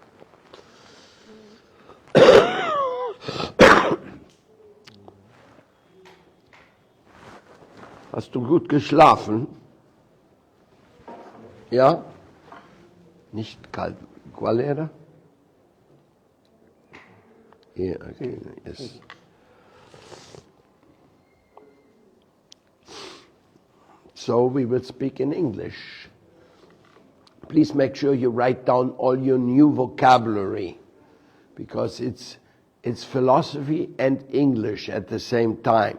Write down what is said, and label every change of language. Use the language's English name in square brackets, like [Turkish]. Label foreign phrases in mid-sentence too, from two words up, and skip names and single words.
[German] Hast du gut geschlafen? Ja? Nicht kalt. [Spanish] ¿Cuál era? [English] Yeah, okay, yes. So we will speak in English. Please make sure you write down all your new vocabulary because it's philosophy and English at the same time.